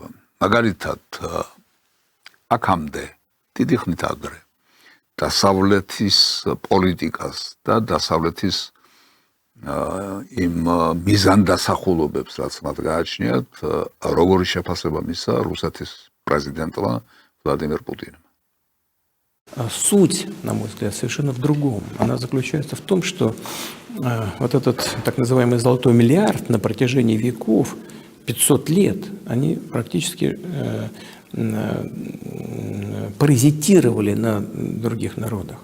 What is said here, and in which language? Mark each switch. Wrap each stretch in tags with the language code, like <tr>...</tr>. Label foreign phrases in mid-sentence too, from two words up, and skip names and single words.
<ka>მაგალითად, აქამდე დიდი ხნით ადრე დასავლეთის პოლიტიკას და დასავლეთის იმ მიზანდასახულობებს, რაც მათ გააჩნიათ, როგორი შეფასება მისცა რუსეთის პრეზიდენტმა ვლადიმერ პუტინმა.</ka> <ru>Суть, на мой взгляд, совершенно в другом. Она заключается в том, что вот этот так называемый золотой миллиард на протяжении веков, 500 лет, они практически паразитировали на других народах.</ru>